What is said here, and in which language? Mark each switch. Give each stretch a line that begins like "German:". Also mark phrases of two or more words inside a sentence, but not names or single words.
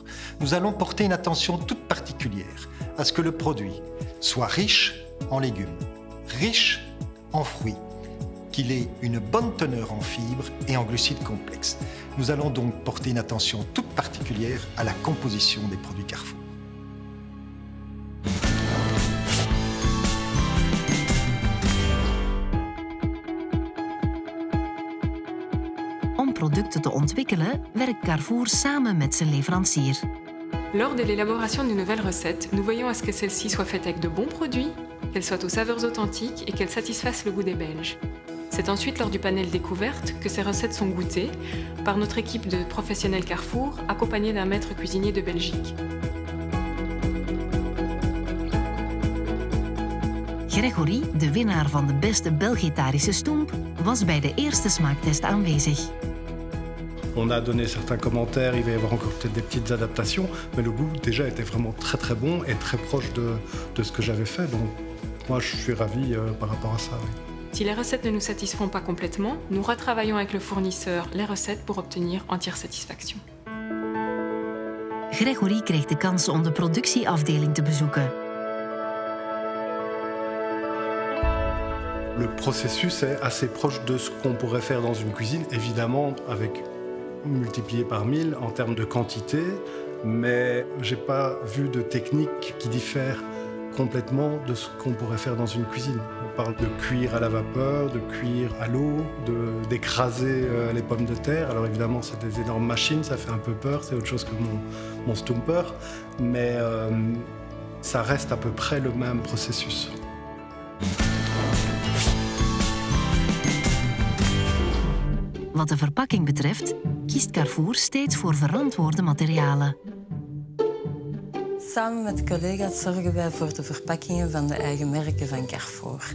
French: Nous allons porter une attention toute particulière à ce que le produit soit riche en légumes, riche en fruits, qu'il ait une bonne teneur en fibres et en glucides complexes. Nous allons donc porter une attention toute particulière à la composition des produits Carrefour.
Dutch: Om producten te ontwikkelen, werkt Carrefour samen met zijn leverancier.
French: Lors de l'élaboration d'une nouvelle recette, nous veillons à ce que celle-ci soit faite avec de bons produits, qu'elle soit aux saveurs authentiques et qu'elle satisfasse le goût des Belges. C'est ensuite lors du panel découverte que ces recettes sont goûtées par notre équipe de professionnels Carrefour, accompagnée d'un maître cuisinier de Belgique.
Dutch: Grégory, de winnaar van de beste Belgitarische stoemp, was bij de eerste smaaktest aanwezig.
French: On a donné certains commentaires, il va y avoir encore peut-être des petites adaptations, mais le goût déjà était vraiment très très bon et très proche de ce que j'avais fait. Donc moi je suis ravi par rapport à ça. Oui. Si les recettes ne nous satisfont pas complètement, nous retravaillons avec le fournisseur les recettes pour obtenir entière satisfaction.
Dutch: Grégory kreeg de kans om de productieafdeling te bezoeken.
French: Le processus est assez proche de ce qu'on pourrait faire dans une cuisine, évidemment avec multiplié par 1000 en termes de quantité, mais j'ai pas vu de technique qui diffère complètement de ce qu'on pourrait faire dans une cuisine. On parle de cuire à la vapeur, de cuire à l'eau, d'écraser les pommes de terre. Alors évidemment, c'est des énormes machines, ça fait un peu peur, c'est autre chose que mon stoomper, mais ça reste à peu près le même processus.
Dutch: Wat de verpakking betreft, kiest Carrefour steeds voor verantwoorde materialen. Samen met collega's zorgen wij voor de verpakkingen van de eigen merken van Carrefour.